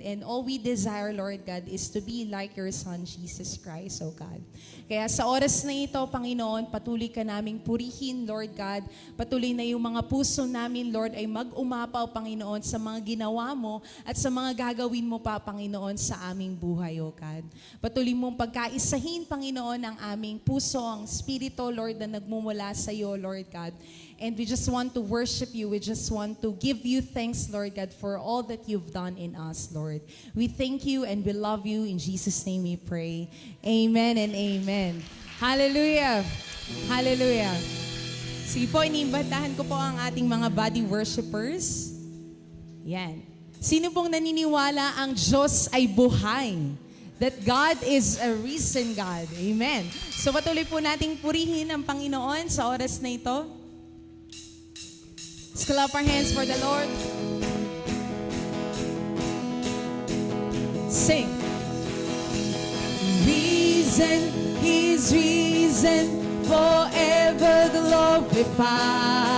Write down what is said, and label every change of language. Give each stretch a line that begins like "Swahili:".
English: And all we desire, Lord God, is to be like your Son, Jesus Christ, O God.
Filipino: Kaya sa oras na ito, Panginoon, patuloy ka naming purihin, Lord God. Patuloy na yung mga puso namin, Lord, ay mag-umapaw, Panginoon, sa mga ginawa mo at sa mga gagawin mo pa, Panginoon, sa aming buhay, O God. Patuloy mong pagkaisahin, Panginoon, ang aming puso, ang spirito, Lord, na nagmumula sa iyo, Lord God.
English: And we just want to worship you. We just want to give you thanks, Lord God, for all that you've done in us, Lord. We thank you and we love you. In Jesus' name we pray. Amen and amen. Hallelujah. Hallelujah.
Filipino: Sige po, iniimbitahan ko po ang ating mga body worshipers. Yan. Sino pong naniniwala ang Diyos ay buhay?
English: That God is a risen God.
Filipino: Amen. So patuloy po nating purihin ang Panginoon sa oras na ito.
English: Let's clap our hands for the Lord. Sing. Reason, He's risen, forever glorified.